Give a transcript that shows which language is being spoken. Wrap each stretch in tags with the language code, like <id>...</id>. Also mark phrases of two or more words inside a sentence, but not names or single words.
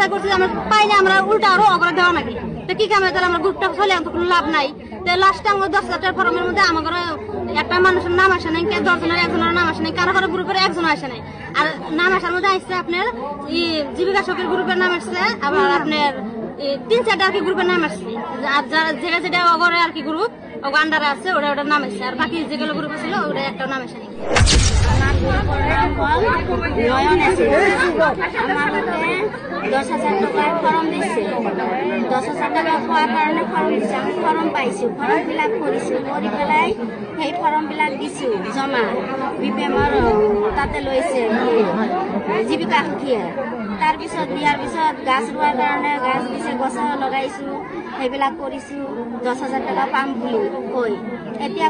<bn>করছি আমরা পাই না আমরা উল্টা আরো অগ্র দেওয়া নাকি তো কি কামে তাহলে আমার গ্রুপটা চলে তো কোনো লাভ নাই তো লাস্টে আমার 10,000 টাকার ফর্মের মধ্যে আমার একটা মানুষের নাম আসে নাই 10 জনের একজনের নাম আসে নাই কারো কারো গ্রুপের একজন আসে নাই আর নাম আসার মধ্যে আসছে আপনার জীবিকা সখীর গ্রুপের নাম আসছে আবার আপনার 3-4টা আর কি গ্রুপের নাম আসছে আর যেটা যেটা ওগরে আর কি গ্রুপ ও আন্ডারে আছে ওটার নাম আসছে আর বাকি যেগুলো গ্রুপ ছিল ওটা একটা নাম আসে নাই নয়ন আছে আমাকে 10,000 টাকার ফর্ম দিচ্ছে 10,000 টাকা পাওয়ার কারণে ফর্ম দিচ্ছে আমি ফর্ম পাইছি ফর্ম</bn> <en>fill up</en> <bn>করেছি করে পেলাই</bn> <as>সেই ফর্ম বিলাক দিছো জমা বিপিএমৰ তাতে লৈছে জীবিকা সখীয়ে তাৰপিছত দিয়াৰ পিছত গাছ ৰোৱাৰ কাৰণে গাছ দিছে গছ লগাইছো সেইবিলাক কৰিছো 10,000 টাকা পাম বুলি কৈ এতিয়া</as>